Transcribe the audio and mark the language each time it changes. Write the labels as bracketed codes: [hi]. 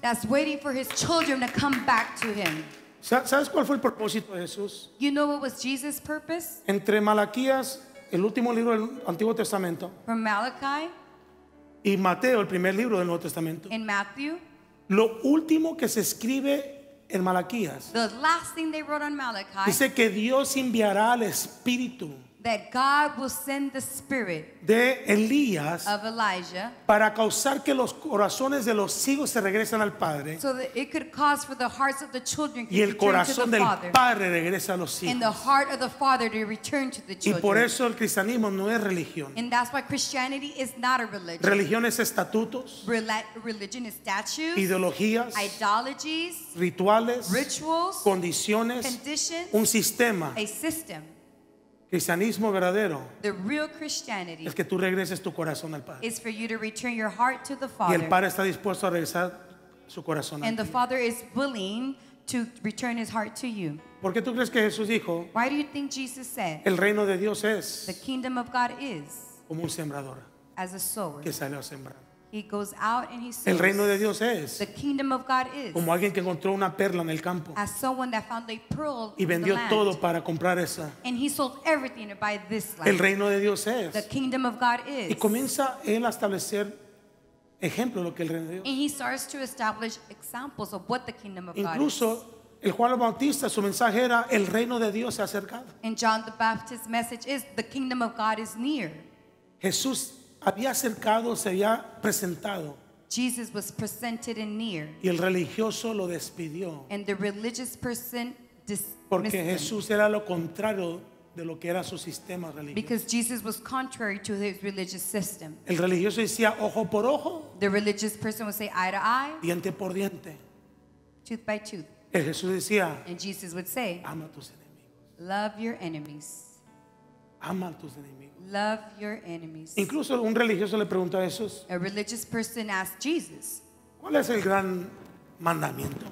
[en] that's waiting for His children to come back to Him. [es] ¿Sabes cuál fue el propósito de Jesús? [en] You know what was Jesus' purpose? [es] Entre Malaquías, el último libro del Antiguo Testamento, [en] From Malachi [es] y Mateo, el primer libro del Nuevo Testamento, [en] and Matthew, [es] lo último que se escribe en Malaquías [en] the last thing they wrote on Malachi, [es] dice que Dios enviará al Espíritu [en] that God will send the Spirit [es] de Elías [en] of Elijah [es] para causar que los corazones de los hijos se regresen al Padre [en] so that it could cause for the hearts of the children to [es] y el [en] return to [es] corazón [en] the [es] del [en] Father [es] Padre regresa a los [en] and the [es] hijos. [en] heart of the Father to return to the [es] Y por [en] children. [es] eso el cristianismo no es religión. [en] And that's why Christianity is not a religion. [es] Religión es estatutos, [en] Religion is statues, [es] ideologías, [en] ideologies, [es] rituales, [en] rituals, [es] condiciones, [en] conditions, [es] un sistema. [en] a system. [es] Cristianismo verdadero [en] The real Christianity [es] es que tú regreses tu corazón al Padre. [en] is for you to return your heart to the [es] Y el [en] Father. [es] Padre está dispuesto a regresar su corazón a [en] And the [es] ti. [en] Father is willing to return His heart to you. [es] ¿Por qué tú crees que Jesús dijo, [en] Why do you think Jesus said [es] el reino de Dios [en] the [es] es [en] kingdom of God is [es] como un sembrador [en] as a sower? [es] que salió a sembrar? [en] He goes out and he sows. [es] El reino de Dios es [en] The kingdom of God is [es] como alguien que encontró una perla en el campo [en] as someone that found a pearl [es] y [en] in the [es] vendió [en] land, [es] todo para comprar esa. [en] and he sold everything to buy this [es] El [en] land. [es] reino de Dios [en] The [es] es. [en] kingdom of God [es] Y [en] is. [es] comienza él a establecer ejemplos de lo que el reino de Dios. [en] And he starts to establish examples of what the kingdom of God is. [es] Incluso el Juan el Bautista, su mensaje era, el reino de Dios se ha acercado. [en] And John the Baptist's message is the kingdom of God is near. [es] Jesús había acercado, se había presentado [en] Jesus was presented and near, [es] y el religioso lo despidió [en] and the religious person dismissed [es] porque [en] him [es] Jesús era lo contrario de lo que era su sistema religioso. [en] because Jesus was contrary to his religious system. [es] El religioso decía ojo por ojo, [en] The religious person would say eye to eye, [es] diente por diente. [en] tooth by tooth. [es] El Jesús decía, [en] And Jesus would say, [es] ama a tus enemigos, [en] love your enemies. [es] ama a tus enemigos. [en] Love your enemies. [es] Incluso un religioso le preguntó a Jesús, [en] A religious person asked Jesus, [es] ¿cuál es el gran mandamiento?